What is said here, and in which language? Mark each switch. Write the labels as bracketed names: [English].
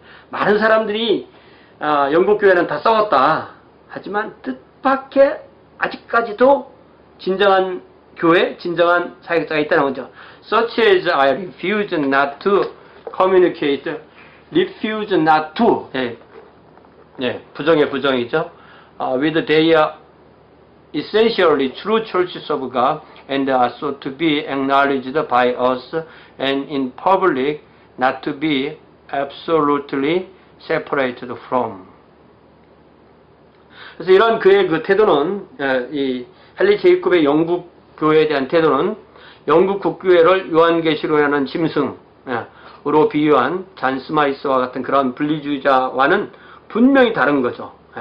[Korean] 많은 사람들이 영국 교회는 다 싸웠다. 하지만 뜻밖의 아직까지도 진정한 교회, 진정한 사역자가 있다는 거죠. [English] Such as I refuse not to communicate, refuse not to. [Korean] 부정의 부정이죠. [English] With they are essentially true churches of God and are so to be acknowledged by us and in public, not to be absolutely separated from. [Korean] 그래서 이런 그의 그 태도는, 이 헨리 제이콥의 영국 교회에 대한 태도는 영국 국교회를 요한계시록이라는 짐승으로 비유한 잔 스마이스와 같은 그런 분리주의자와는 분명히 다른 거죠.